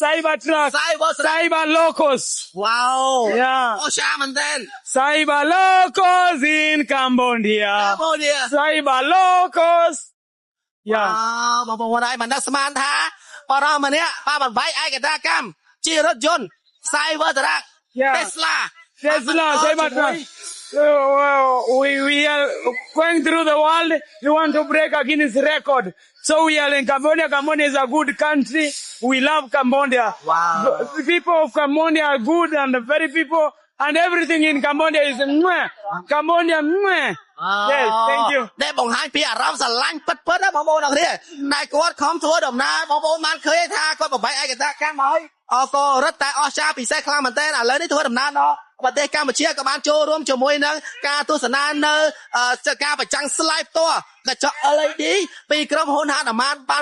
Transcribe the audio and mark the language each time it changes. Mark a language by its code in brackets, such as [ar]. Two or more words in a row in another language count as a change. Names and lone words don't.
[km] Cyber Locos Wow អូឆាមែនទែន [en] Cyber Locos in Cambodia Cyber Locos [km] បងប្អូនហើយមិនដឹងស្មានថាបរិមម្នាក់បានបំបីឯកតាកម្មជារថយន្ត [en] Cyber Truck Tesla Cyber Truck we are going through the world. We want to break Guinness record. So we are in Cambodia. Cambodia is a good country. We love Cambodia. Wow. The people of Cambodia are good and the very people and everything in Cambodia is Cambodia. Yes, thank you. [km] ដែលបង្ហាញពីអារម្មណ៍ស្រឡាញ់ពិតៗណាបងប្អូនអរគ្នាដែលគាត់ខំធ្វើដំណើរបងប្អូនបានឃើញថាគាត់បំបីឯកតាកម្មហើយក៏រត់តែអស្ចារ្យពិសេសខ្លាំងមែនទែនឥឡូវនេះធ្វើ ដំណើរដល់ប្រទេសកម្ពុជាក៏បានចូលរួមជាមួយនឹងការទស្សនានៅការប្រចាំងស្លាយផ្ទាល់កញ្ចក់ LED ពីក្រុមហ៊ុនហាត់អាម៉ានបាន